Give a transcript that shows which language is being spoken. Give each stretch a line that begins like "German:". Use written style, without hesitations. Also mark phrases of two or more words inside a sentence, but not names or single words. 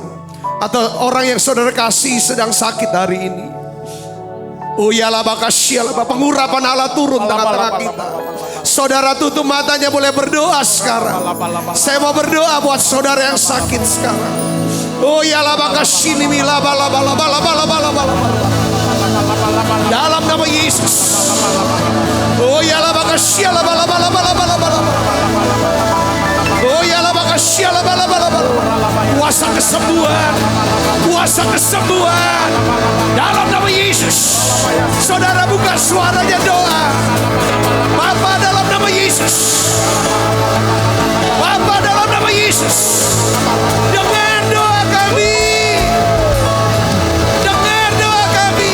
Indonesian: Atau orang yang saudara kasih sedang sakit hari ini. Oh yalah bakasyalah, pengurapan Allah turun tengah-tengah kita. Saudara tutup matanya, boleh berdoa sekarang. Saya mau berdoa buat saudara yang sakit sekarang. Oh yalah bakasyini mila bala bala bala bala bala bala. Dalam nama Yesus. Oh yalah bakasyalah bala bala bala bala bala. Oh yalah bakasyalah bala bala bala. Kuasa kesembuhan, kuasa kesembuhan dalam nama Yesus. Saudara buka suaranya doa. Bapa dalam nama Yesus. Bapa dalam nama Yesus. Dengar doa kami. Dengar doa kami.